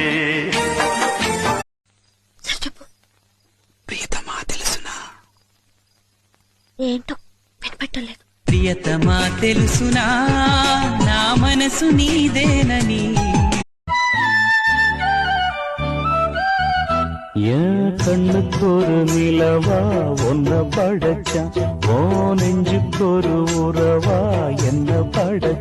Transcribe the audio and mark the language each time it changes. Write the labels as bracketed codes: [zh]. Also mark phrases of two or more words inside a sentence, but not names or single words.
[te] ప్రియతమా తెలుసునా ఏంటో వినపట్టలేదు. ప్రియతమా తెలుసునా నా మనసు నీదేనని [ta] என் கண்ணுக்கொரு நிலவா ஒன்ன படைச்சா ஓ நெஞ்சுக்கொரு உறவா என்ன படைச்ச